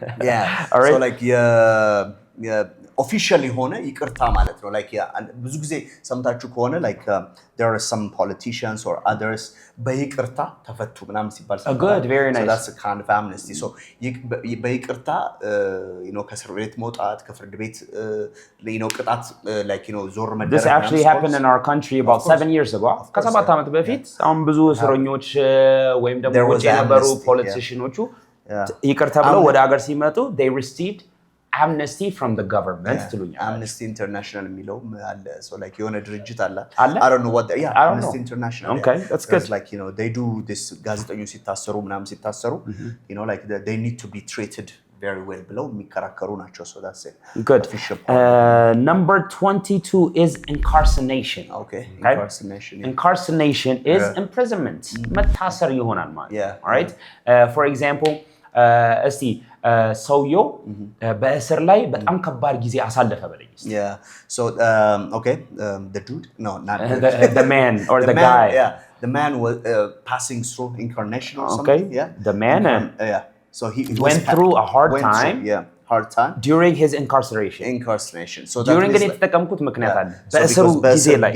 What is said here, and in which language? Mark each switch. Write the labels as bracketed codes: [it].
[en] yeah right. So like yeah officially ሆነ ይቅርታ ማለት ነው like ብዙ ጊዜ ሰምታችሁ ከሆነ like there are some politicians or others [am] በይቅርታ ተፈቱ ምናምን ሲባል [en] good very nice so that's a kind of amnesty so በይቅርታ you know [am] ከእስር ቤት መውጣት ከፍርድ ቤት [en] you know ቅጣት like you know ዞር መደረግ this actually happened in our country about 7 years ago [am] ከ7 ዓመት በፊት አሁን ብዙ እስረኞች ወይም ደግሞ ውጭ የነበሩ ፖለቲሽኖቹ ይቅርታ ብለው ወደ ሀገር ሲመጡ [en] they received amnesty from the government ትሉኛል amnesty international የሚለው አለ so like የሆነ ድርጅት አለ I don't know what amnesty international okay that's good like you know they do this ጋዜጠኞች ሲታሰሩ ምናምን ሲታሰሩ you know like they need to be treated very well [am] ብለው የሚከራከሩ ናቸው [en] so that's it good number 22 is incarceration okay [am] incarceration is imprisonment መታሰር ይሆናል ማለት all right for example እስቲ ሰውየው በእስር ላይ በጣም ከባድ ጊዜ አሳለፈ በለኝ [en] yeah so okay the dude no not the man or the guy the man was passing through incarnation or something the man yeah so he went through a hard time hard time during his incarceration so [am] during it የተጠቀምኩት ምክንያት አለ በእስሩ ጊዜ ላይ